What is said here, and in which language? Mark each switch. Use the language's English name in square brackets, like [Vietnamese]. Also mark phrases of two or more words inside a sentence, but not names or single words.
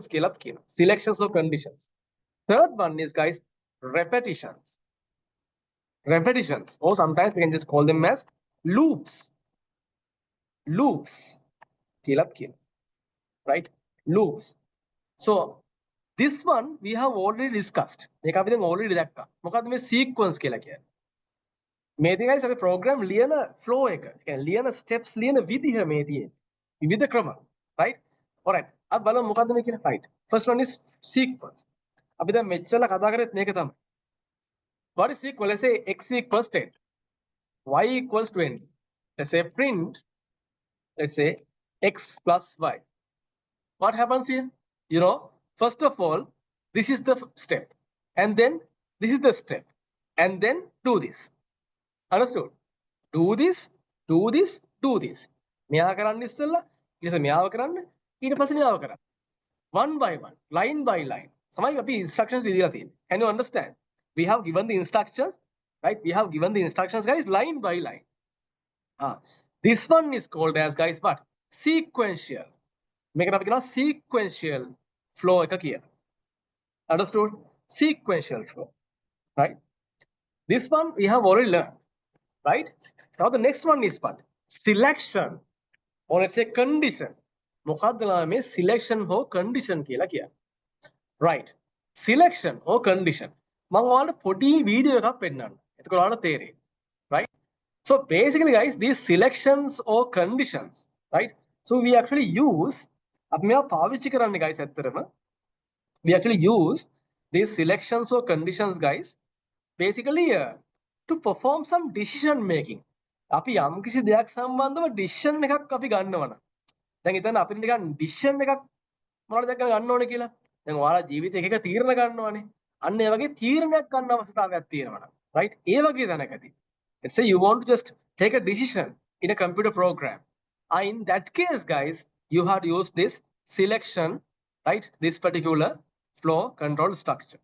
[English] Selections of conditions. Third one is, guys, repetitions. Or sometimes we can just call them as loops. Right? Loops. So this one we have already discussed. [Sinhala] මේක අපි දැන් already දැක්කා. මොකද්ද මේ sequence කියලා කියන්නේ? මේදී, guys, අපි program ලියන flow එක. කියන්නේ ලියන steps ලියන විදිහ මේ තියෙන්නේ. විවිධ ක්‍රම, [English] right? All right. [Sinhala] අපි බලමු මොකද්ද මේ කියන්නේ. [English] Right. First one is sequence. [Sinhala] අපි දැන් මෙච්චර කතා කරේත් මේක තමයි. [English] What is sequence? Let's say x equals 10, y equals 20. Let's say print, let's say x plus y. What happens here? You know, first of all, this is the step, and then this is the step, and then do this. Understood? Do this. [Sinhala] මෙයා කරන්න ඉස්සෙල්ලා ඊට පස්සේ මෙයාව කරන්න, ඊට පස්සේ මෙයාව කරන්න. [English] One by one, line by line. [Sinhala] තමයි අපි instructions දීලා තියෙන්නේ. [English] Can you understand? We have given the instructions, right? We have given the instructions, guys, line by line. This one is called as, guys, what? Sequential. Make it up, sequential flow. Understood? Sequential flow, right? This one we have already learned, right? Now the next one is what? Selection, or let's say condition. [Sinhala] Mokadla selection ho condition kiya. [English] Right? Selection or condition. [Sinhala] මම ඔයාලට පොඩි වීඩියෝ එකක් පෙන්නන්න. එතකොට ඔයාලට තේරෙයි. [English] Right? So basically, guys, these selections or conditions, right? So we actually use [Sinhala] අපි මේවා පාවිච්චි කරන්නේ, [English] guys, ඇත්තටම we actually use these selections or conditions, guys, basically to perform some decision making. [Sinhala] අපි යම් කිසි දෙයක් සම්බන්ධව decision එකක් අපි ගන්නවා නම් දැන් හිතන්න අපිට නිකන් decision එකක් මොනවද දැක්ක ගන්න ඕනේ කියලා. දැන් ඔයාලා ජීවිතේ එක තීරණ ගන්නවානේ. අන්න ඒ වගේ තීරණයක් ගන්න අවස්ථාවක් තියෙනවා නම් right ඒ වගේ දැනකදී [English] let's say you want to just take a decision in a computer program. In that case, guys, you had used this selection, right? This particular flow control structure.